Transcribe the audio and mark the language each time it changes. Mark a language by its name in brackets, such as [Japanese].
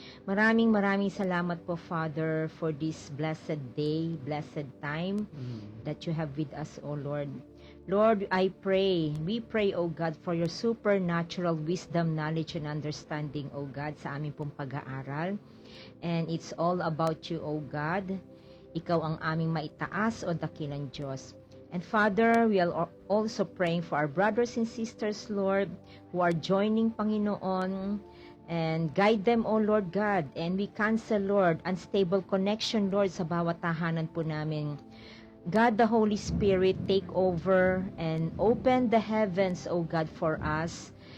[Filipino] Maraming salamat po, [English] Father, for this blessed day, blessed time that you have with us, O Lord. Lord, we pray, O God, for your supernatural wisdom, knowledge, and understanding, O God, [Filipino] sa aming pong pag-aaral. [English] And it's all about you, O God. [Filipino] Ikaw ang aming maitaas o dakilang Diyos. [English] And Father, we are also praying for our brothers and sisters, Lord, who are joining, Panginoon, and guide them, O Lord God. And we cancel, Lord, unstable connection, Lord, [Filipino] sa bawat tahanan po namin. [English] God, the Holy Spirit, take over and open the heavens, O God, for us.